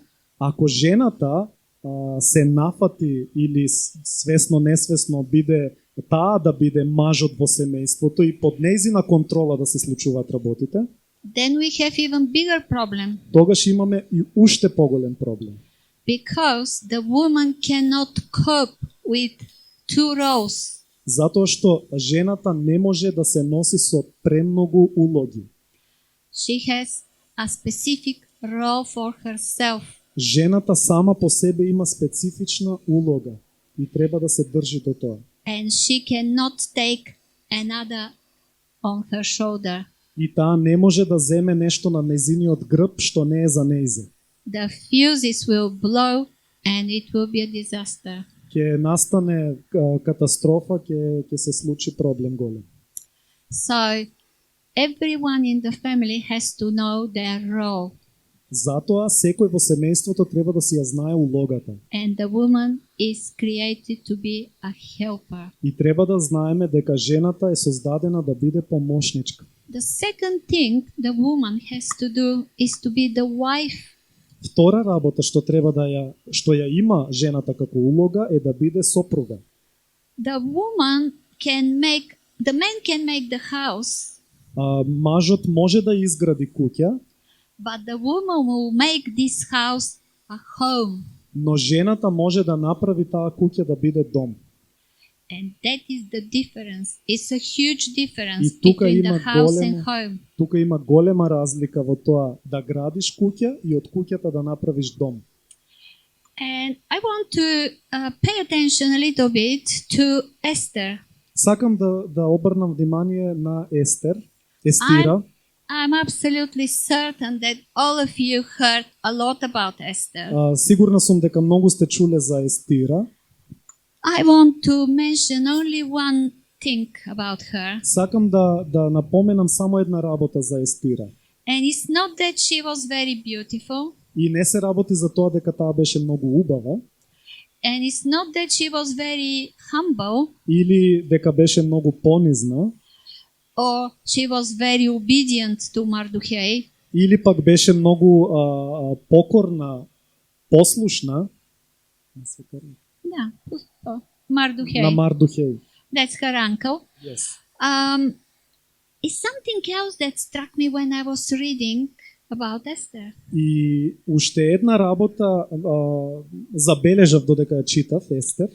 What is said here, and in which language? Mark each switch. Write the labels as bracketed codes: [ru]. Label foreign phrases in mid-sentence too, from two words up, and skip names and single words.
[mk] Ако жената се нафати или свесно-несвесно биде таа да биде мажот во семејството и под нејзина контрола да се случуваат работите, [en] then we have even bigger problem [mk] тогаш имаме и уште поголем проблем. [en] because the woman cannot cope with two roles. [mk] Затоа што жената не може да се носи со премногу улоги. [en] She has a specific role for herself. [mk] Жената сама по себе има специфична улога и треба да се држи до тоа. [en] And she cannot take another on her shoulder. [mk] И таа не може да земе нешто на нејзиниот грб што не е за нејзе. [en] The fuses will blow and it will be a disaster. [mk] Ќе настане катастрофа, ќе се случи проблем голем. [en] So everyone in the family has to know their role. [mk] Затоа секој во семејството треба да си ја знае улогата. [en] And the woman is created to be a helper. [mk] И треба да знаеме дека жената е создадена да биде помошничка. [en] The second thing the woman has to do is to be the wife. [mk] Втора работа што треба што ја има жената како улога е да биде сопруга. [en] The man can make the house, [mk] Мажот може да изгради куќа, [en] but the woman will make this house a home. [mk] но жената може да направи таа куќа да биде дом. [en] And that is the difference. It's a huge difference [mk] И тука [en] between [mk] има [en] the house [mk] голема- [en] and home. [mk] Тука има голема разлика во тоа да градиш куќа и од куќата да направиш дом. [en] And I want to pay attention a little bit to Esther. [mk] Сакам да обрнам внимание на Естира. [en] I'm absolutely certain that all of you heard a lot about Esther. [mk] Сигурна сум дека многу сте чуле за Естира. [en] I want to mention only one thing about her. [mk] Сакам да напоменам само една работа за Естира. [en] And it's not that she was very beautiful. [mk] И не се работи за тоа дека таа беше многу убава, [en] And it's not that she was very humble [mk] или дека беше многу понизна, [en] or she was very obedient to Mardochai. [mk] или пак беше многу покорна, послушна [en] Yeah, Mardochai. [mk] на Мардухеј. [en] That's her uncle. Yes. It's something else that struck me when I was reading about Esther. [mk] И уште една работа забележав додека ја читав Естер.